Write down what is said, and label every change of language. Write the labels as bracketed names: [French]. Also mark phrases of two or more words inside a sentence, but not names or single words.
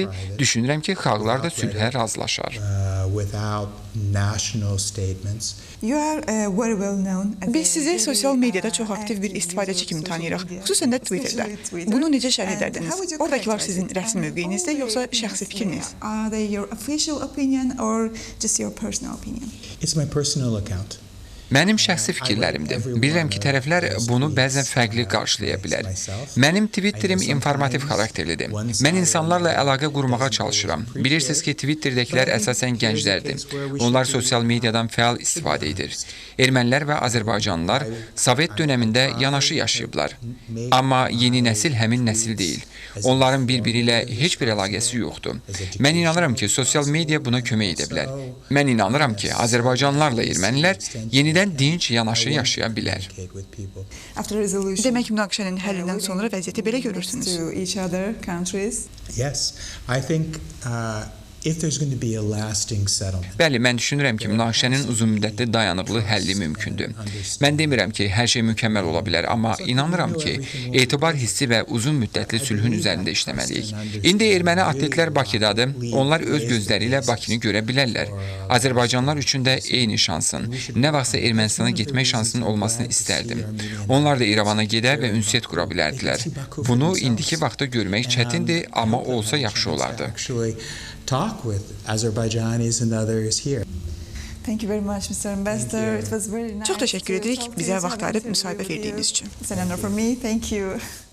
[Azerbaijani] Düşünürəm ki, xalqlar da sülhə razılaşar. Biz sizi sosial mediada çox aktiv bir istifadəçi kimi tanıyırıq, xüsusən də Twitterdə. Bunu necə şərh edərdiniz? Oradakılar sizin rəsmi mövqeyinizdə, yoxsa şəxsi fikriniz? [English] It's my personal account. [Azerbaijani] Mənim şəxsi fikirlərimdir. Bilirəm ki, tərəflər bunu bəzən fərqli qarşılaya bilər. Mənim Twitterim informativ xarakterlidir. Mən insanlarla əlaqə qurmağa çalışıram. Bilirsiniz ki, Twitterdəkilər əsasən gənclərdir. Onlar sosial mediadan fəal istifadə edir. Ermənilər və Azərbaycanlılar Sovet dönəmində yanaşı yaşayıblar. Amma yeni nəsil həmin nəsil deyil. Onların bir-biri ilə heç bir əlaqəsi yoxdur. Mən inanıram ki, sosial media buna kömək edə bilər. Mən inanıram ki, Azərbaycanlılarla ermənilər yenidən yenidən dinc yanaşı yaşaya bilər. [English] After resolution, [Azerbaijani] Demək münaqişənin həllindən sonra vəziyyəti belə görürsünüz. [English] to each other countries. Yes, I think if there's going to be a lasting settlement. [Azerbaijani] Bəli, mən düşünürəm ki, münaqişənin uzunmüddətli dayanıqlı həlli mümkündür. Mən demirəm ki, hər şey mükəmməl ola bilər, amma inanıram ki, etibar hissi və uzun müddətli sülhün üzərində işləməliyik. İndi erməni atletlər Bakıdadır. Onlar öz gözləri ilə Bakını görə bilərlər. Azərbaycanlılar üçün də eyni şansın, nə vaxtsa Ermənistana getmək şansının olmasını istərdim. Onlar da İrəvana gedər və ünsiyyət qura bilərdilər. Bunu indiki vaxtda görmək çətindir, amma olsa yaxşı olardı. [English] Talk with Azerbaijanis and others here. Thank you very much, Mr. Ambassador. It was very nice. [Azerbaijani] Çox təşəkkür edirik bizə vaxt ayırıb müsahibə verdiyiniz üçün. [English] It's an honor for me. Thank you.